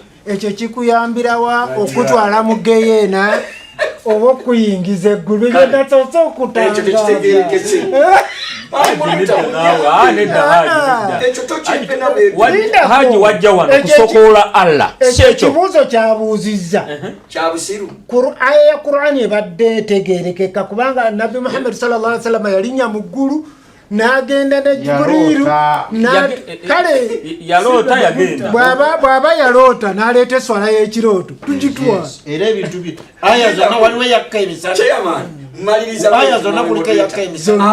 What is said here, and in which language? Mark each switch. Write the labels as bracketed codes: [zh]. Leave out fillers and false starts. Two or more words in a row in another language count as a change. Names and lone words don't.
[lg] ekyo kikuyambirawa okutwala mu geyeena oba okuyingiza eggulu byenasoose okutangaza ekyo tekitegeerekese haji wajja wano kusokoola Allah ekyo kibuuzo kyabuuzizza kyabusiru aya ya Qur'ani ebadde etegeerekeka kubanga nabbi Muhammad [ar] صلى الله عليه وسلم [lg] yalinnya mu ggulu n'agenda ne Jibuliru kale yaloota yagenda bw'aba yaloota n'aleeta eswala y'ekirooto tugitwala era ebintu bye aya zonna waliwo yakka emisana maliriza aya zonna kuliko yakka emisana